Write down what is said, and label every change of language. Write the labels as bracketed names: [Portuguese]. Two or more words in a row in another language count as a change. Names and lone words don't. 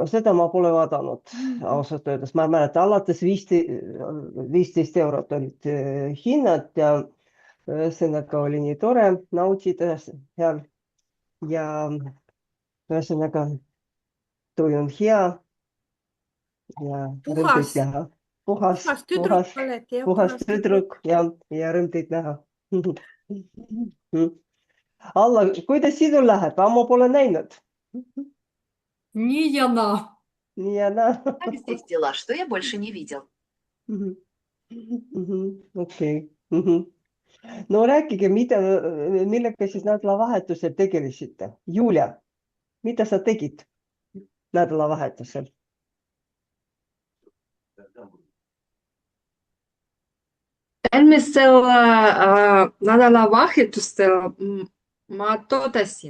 [Estonian] seda ma pole vaadanud ausalt öeldes. Ma mäletan, alates 15 eurot olid hinnad ja ühesõnaga oli nii tore nautida seal ja ühesõnaga tuju on hea ja rõõmteid näha. Puhas tüdruk ja rõõmteid näha. Alla, kuidas sinul läheb? Ma pole näinud. Nii ja naa. Nii ja naa. [Russian] Как здесь дела? Что я больше не видел? [Estonian] Okei. No rääkige, millega siis nädalavahetusel tegelesite? Julia, mida sa tegid nädalavahetusel? Eelmisel nädalavahetusel ma töötasin.